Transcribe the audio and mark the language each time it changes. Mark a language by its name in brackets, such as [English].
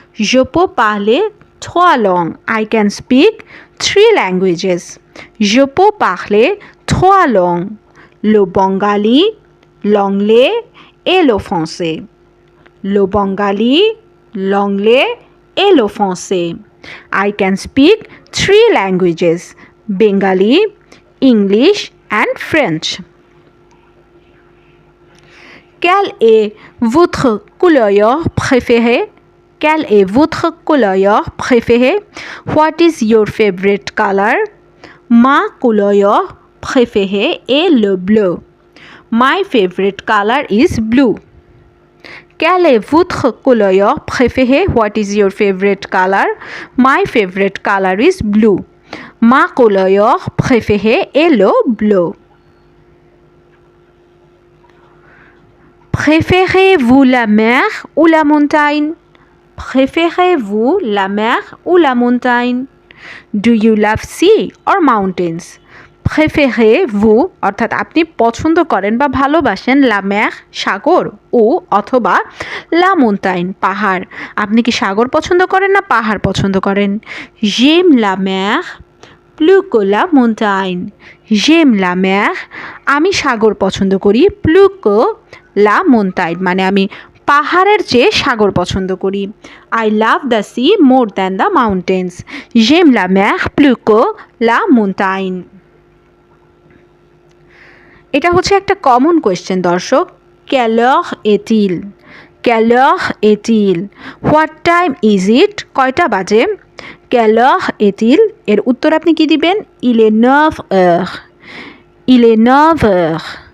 [French] Je peux parler trois langues. [English] I can speak three languages. [French] Je peux parler trois langues. Le bengali, l'anglais et le français. Le bengali, l'anglais et le français. [English] I can speak three languages: Bengali, English and French. [French] Quelle est votre couleur préférée? Quelle est votre couleur préférée? [English] What is your favorite color? [French] Ma couleur préférée est le bleu. [English] My favorite color is blue. [French] Quelle est votre couleur préférée? [English] What is your favorite color? My favorite color is blue. [French] Ma couleur préférée est le bleu. Préférez-vous la mer ou la montagne? Préférez-vous la mer ou la montagne? [English] Do you love sea or mountains? [French] Préférez-vous [Bangla] অর্থাৎ আপনি পছন্দ করেন বা ভালোবাসেন [French] la mer [Bangla] সাগর ও অথবা [French] la montagne [Bangla] পাহাড়। আপনি কি সাগর পছন্দ করেন না পাহাড় পছন্দ করেন? [French] J'aime la mer plus que la montagne. J'aime la mer [Bangla] আমি সাগর পছন্দ করি [French] plus que la montagne [Bangla] মানে আমি পাহাড়ের চেয়ে সাগর পছন্দ করি। [English] I love the sea more than the mountains. [French] J'aime la mer plus que la montagne. [Bangla] এটা হচ্ছে একটা কমন কোয়েশ্চেন দর্শক। [French] Quelle heure est-il? Quelle heure est-il? [English] What time is it? [Bangla] কয়টা বাজে? [French] Quelle heure est-il? [Bangla] এর উত্তর আপনি কি দিবেন? [French] Il est 9 heures. Il est 9 heures.